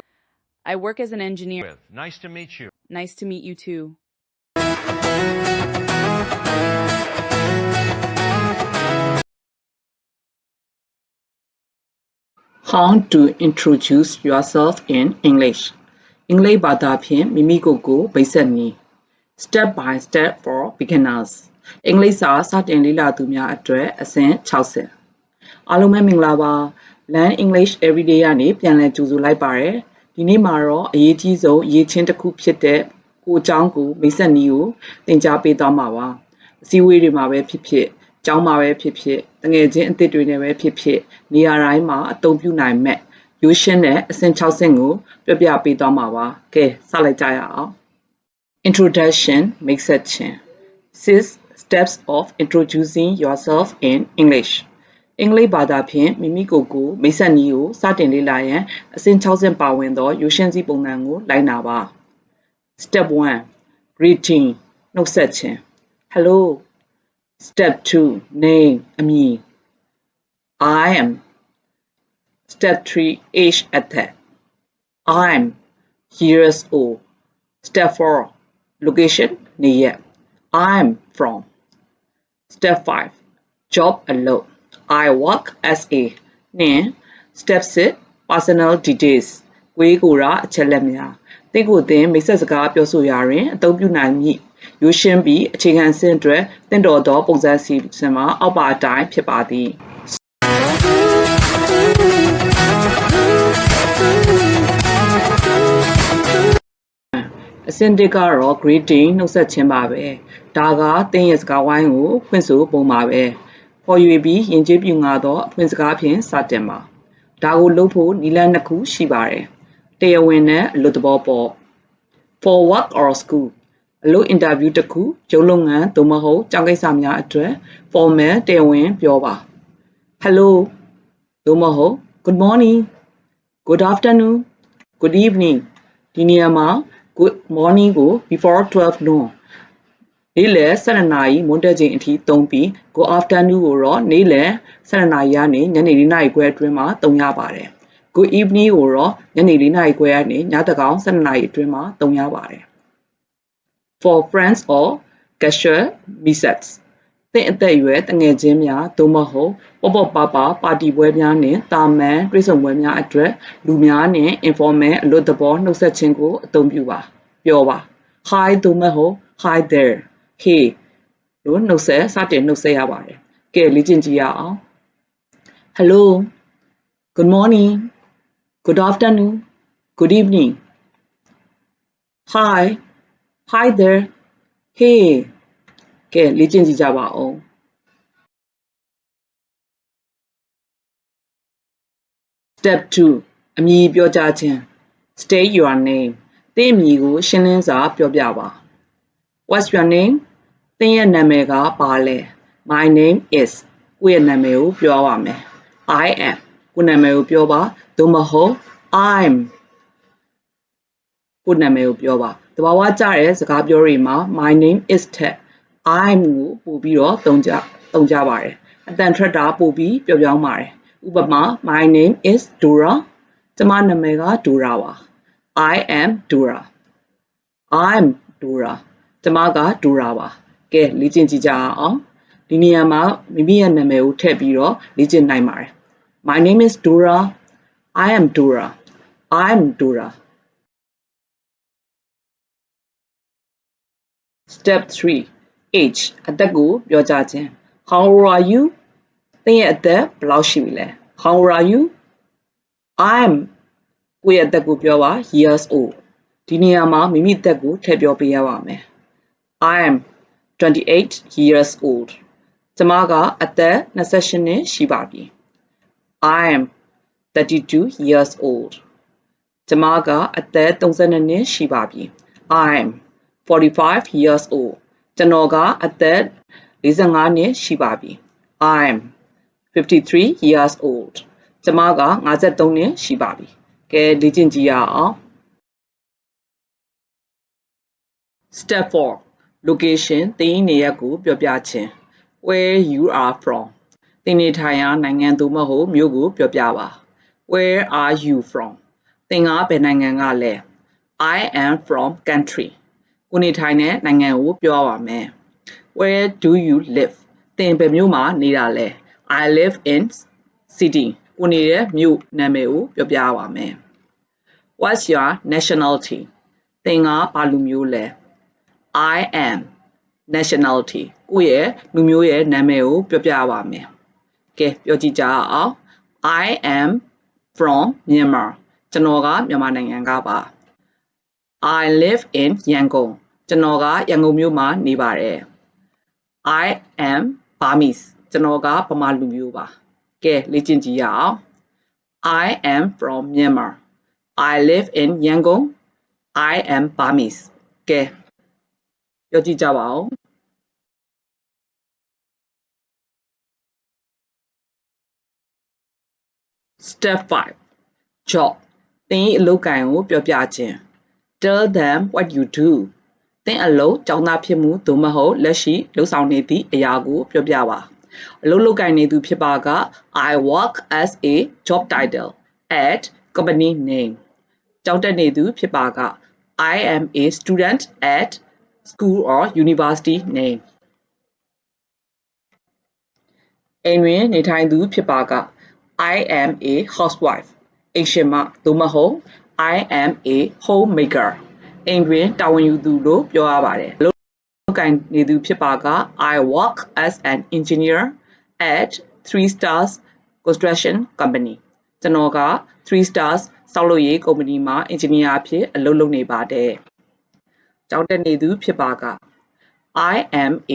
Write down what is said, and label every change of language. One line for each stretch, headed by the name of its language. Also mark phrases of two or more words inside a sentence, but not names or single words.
English: I work as an engineer. Nice to meet you. Nice to meet you too. How to introduce yourself in English.
Burmese: English ဘာသာဖြင့်မိမိကိုယ်ကိုမိတ်ဆက်နည်း
English: Step by step for beginners.
Burmese: အင်္ဂလိပ်စာစတင်လေ့လာသူများအတွက်အဆင့်60 အားလုံးပဲမင်္ဂလာပါ Learn English Everyday ကနေပြန်လည်ကြိုဆိုလိုက်ပါတယ်ဒီနေ့မှာတော့အရေးကြီးဆုံးအရေးချင်းတစ်ခုဖြစ်တဲ့ကိုအကြောင်းကိုမိတ်ဆက်နည်းကိုသင်ကြားပေးသွားမှာပါအစည်းအဝေးတွေမှာ ပဲဖြစ်ဖြစ်ကျောင်းမှာပဲဖြစ်ဖြစ်တငယ်ချင်းအသစ်တွေနဲ့ပဲဖြစ်ဖြစ်နေရာတိုင်းမှာအသုံးပြုနိုင်မဲ့ရိုးရှင်းတဲ့အဆင့်60ကိုပြပြပေးသွားမှာပါကဲစလိုက်ကြရအောင် Introduction မိ တ်ဆက်ခြင်း
English: 6 steps of introducing yourself in English
Burmese: အင်္ဂလိပ်ဘာသာဖြင့်မိမိကိုယ်ကိုမိတ်ဆက်နည်းကိုစတင်လေ့လာရန်အဆင့်60ပါဝင် သောရိုးရှင်းစည်းပုံစံကိုလိုက်နာပါ
English: Step 1 Greeting နှုတ်ဆက်ခြင်း Hello Step 2 Name အမည် I am Step 3 Age
Burmese: အသက်
English: I'm years old Step 4 Location
Burmese: နေရပ်
English: I'm from Step 5 Job
Burmese: အလုပ်
English: I work as a
Burmese: နှင့်
English: Step 6 Personal details
Burmese: ကိုယ်ကိုယ်ရာအချက်လက်များသင်ကိုယ်သင်မိတ်ဆက်စကားပြောဆိုရာတွင်အသုံးပြုနိုင်မည့်ရိုးရှင်းပြီးအခြေခံအဆင့်အတွက်သင်တော်သောပုံစံစီစဉ်မှာအောက်ပါအတိုင်းဖြစ်ပါသည် အဆင့်1ကတော့ greeting နှုတ်ဆက်ခြင်းပါပဲဒါကသင်ရဲ့စကားဝိုင်းကိုဖွင့်ဆိုပုံပါပဲခေါ်ရွေပြီးယဉ်ကျေးပြူငါသောအဖွင့်စကားဖြင့်စတင်ပါဒါကိုလုပ်ဖို့နည်းလမ်းနှစ်ခုရှိပါတယ်တရားဝင်နဲ့အလွတ်သဘောပေါ့
English: for work or school
Burmese: အလုပ်အင်တာဗျူးတစ်ခုရုံးလုပ်ငန်းသို့မဟုတ်ကျောင်းကိစ္စများအတွက် formal တရားဝင်ပြောပါ hello သို့မဟုတ်
English: good morning good afternoon good evening
Burmese: ဒီနေရာမှာ
English: good morning
Burmese: ကို
English: before 12 noon
Burmese: နေ့လယ်12နာရီ မွန်းတည့်ချိန်အထိသုံးပြီး
English: good afternoon
Burmese: ကိုတော့နေ့လယ်12နာရီကနေညနေ4နာရီခွဲအတွင်းမှာသုံးရပါတယ်
English: good evening
Burmese: ကိုတော့ညနေ 4နာရီခွဲကနေညသန်းခေါင်12နာရီအတွင်းမှာသုံးရပါတယ်
English: for friends or casual visits
Burmese: သင်အသက်အရွယ်တငယ် ချင်းများသို့မဟုတ်ပေါ့ပါပါတီပွဲများနှင့်တာမန်တွေ့ဆုံပွဲများအတွက်လူများနှင့် informal အလွတ်သဘောနှုတ်ဆက်ခြင်းကိုအသုံးပြုပါပြောပါ hi သို့မဟုတ်
English: hi there hey
Burmese: လို့နှုတ်ဆက်စတင်နှုတ်ဆက်ရပါတယ်ကဲလေ့ကျင့်ကြည့်ရအောင်
English: hello good morning good afternoon good evening hi there hey
Burmese: ကဲလေ့ကျင့်ကြည့်ကြပါဦး
English: Step 2
Burmese: အမည်ပြောကြားခြင်း
English: State your name
Burmese: သင်အမည်ကိုရှင်းလင်းစွာပြောပြပါ
English: What's your name
Burmese: သင်ရဲ့နာမည်ကဘာလဲ
English: My name is
Burmese: ကိုယ့်ရဲ့နာမည်ကိုပြောပါမယ်
English: I am
Burmese: ကိုယ့်နာမည်ကိုပြောပါသို့မဟုတ် I'm ကိုယ့်နာမည်ကိုပြောပါတဘာဝကျတဲ့စကားပြောတွေမှာ
English: My name is
Burmese: ထက် I'm ကိုပို့ပြီးတော့ သုံးကြပါတယ်အတန်ထွက်တာပို့ပြီးပြောင်းပါတယ်ဥပမာ
English: My name is Dora
Burmese: ကျမနာမည်က Dora ပါ
English: I am Dora I'm Dora
Burmese: ကျမက Dora ပါကဲလေ့ကျင့်ကြည့်ကြအောင်ဒီနေရာမှာမိမိရဲ့နာမည်ကိုထည့်ပြီးတော့လေ့ကျင့်နိုင်ပါတယ်
English: My name is Dora I am Dora I'm Dora Step 3 Age
Burmese: အသက်ကိုပြောကြားခြင်း
English: How old are you
Burmese: သင်ရဲ့အသက်ဘယ်လောက်ရှိ ပြီလဲ
English: How old are you I'm
Burmese: ကိုယ့်ရဲ့အသက်ကိုပြောပါ
English: years old
Burmese: ဒီနေရာမှာမိမိအသက်ကိုထည့်ပြောပေးရပါမယ်
English: I'm 28 years old
Burmese: ကျမကအသက်28နှစ်ရှိပါပြီ
English: I'm 32 years old
Burmese: ကျမကအသက်32နှစ်ရှိပါပြီ
English: I'm 45 years old
Burmese: ကျွန်တော်ကအသက်45နှစ်ရှိ ပါပြီ
English: I'm 53 years old
Burmese: ကျမက53နှစ်ရှိပါပြီကဲလေ့ကျင့်ကြည့်ရအောင်
English: Step 4 location
Burmese: သင်၏နေရပ်ကိုပြောပြခြင်း
English: where you are from
Burmese: သင်နေထိုင်ရာနိုင်ငံသို့မဟုတ်မြို့ကိုပြော ပြပါ
English: where are you from
Burmese: သင်ကဘယ်နိုင်ငံကလဲ
English: I am from country
Burmese: ကိုနေထိုင်တဲ့နိုင်ငံကိုပြောပါမယ်
English: where do you live
Burmese: သင်ဘယ် မြို့မှာနေတာလဲ
English: I live in city
Burmese: ကိုနေတဲ့မြို့နာမည်ကိုပြောပြပါမယ်
English: What's your nationality
Burmese: သင်ကဘာလူ မျိုးလဲ
English: I am nationality
Burmese: ကိုယ့်ရဲ့လူမျိုးရဲ့နာမည်ကိုပြောပြပါမယ်ကဲ ပြောကြည့်ကြအောင်
English: I am from Myanmar
Burmese: ကျွန်တော်ကမြန်မာနိုင်ငံကပါ
English: I live in Yangon
Burmese: ကျွန်တော်ကရန်ကုန်မြို့မှာနေပါတယ်
English: I am Burmese
Burmese: ကျွန်တော်ကဗမာလူမျိုးပါကဲလေ့ကျင့်ကြည့်ရအောင်
English: I am from Myanmar I live in Yangon I am Burmese
Burmese: ကဲပြောကြည့်ကြပါဦး
English: Step 5 Job
Burmese: သင်၏အလုပ်ကိုင်ကိုပြောပြခြင်း
English: Tell them what you do
Burmese: သ င်အလုပ်ကျောင်းသားဖြစ်မှုသို့မဟုတ်လက်ရှိလုပ်ဆောင်နေသည့်အရာကိုပြောပြပါအလုပ်လုပ်ကိုင်နေသူဖြစ်ပါက
English: I work as a job title at company name
Burmese: ကျောင်းတက်နေသူဖြစ်ပါက
English: I am a student at school or university name
Burmese: အိမ်တွင်နေထိုင်သူဖြစ်ပါက
English: I am a housewife
Burmese: အိမ်ရှင်မသို့မဟုတ်
English: I am a homemaker
Burmese: အိမ်တွင်တာဝန်ယူသူလို့ပြောရပါတယ်အလုပ်ကိုင်နေသူဖြစ်ပါက
English: I work as an engineer at 3 stars construction company
Burmese: ကျွန်တော်က
English: 3 stars
Burmese: ဆောက်လုပ်ရေးကုမ္ပဏီမှာ engineer အဖြစ်အလုပ်လုပ်နေပါတယ်ကျောင်းတက်နေသူဖြစ်ပါက
English: I am a